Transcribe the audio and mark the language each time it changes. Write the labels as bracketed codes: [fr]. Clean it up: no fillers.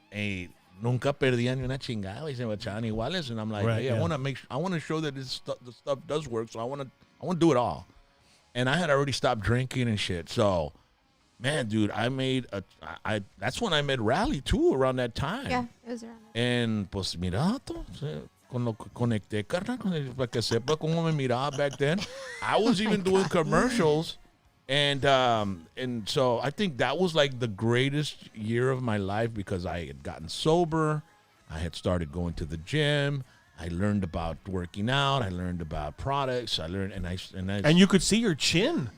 [es] Hey, nunca perdían ni una chingada y se me echaban iguales, [en] and I'm like, right, hey, yeah. I want to show that the stuff does work, so I want to do it all. And I had already stopped drinking and shit. So, man, dude, that's when I met Rally too, around that time. Yeah, it was around. [es] And pues mira, con lo que conecté, carnal, para que sepa cómo me miraba [en] back then. I was even doing commercials. And so I think that was like the greatest year of my life because I had gotten sober. I had started going to the gym. I learned about working out. I learned about products. And you could see your chin.